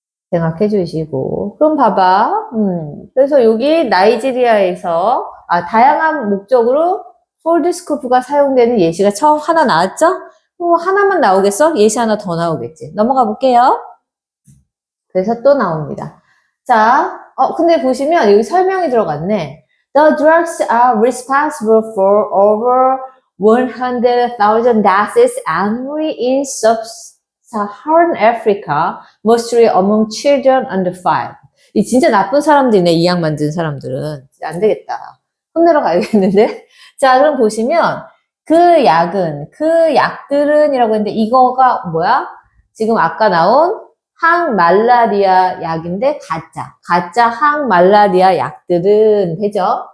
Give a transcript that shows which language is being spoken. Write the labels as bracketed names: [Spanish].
[Korean] 생각해 주시고. 그럼 봐봐. 그래서 여기 나이지리아에서, 다양한 목적으로 폴드스코프가 사용되는 예시가 처음 하나 나왔죠? 하나만 나오겠어? 예시 하나 더 나오겠지. 넘어가 볼게요. 그래서 또 나옵니다. 자, 근데 보시면 여기 설명이 들어갔네. [English] The drugs are responsible for over 100,000 deaths annually in Sub-Saharan Africa, mostly among children under 5. [Korean] 이 진짜 나쁜 사람들이네, 이 약 만든 사람들은. 안 되겠다. 혼내러 가야겠는데? 자, 그럼 보시면 그 약들은 이라고 했는데 이거가 뭐야? 지금 아까 나온 항말라리아 약인데 가짜 항말라리아 약들은 되죠?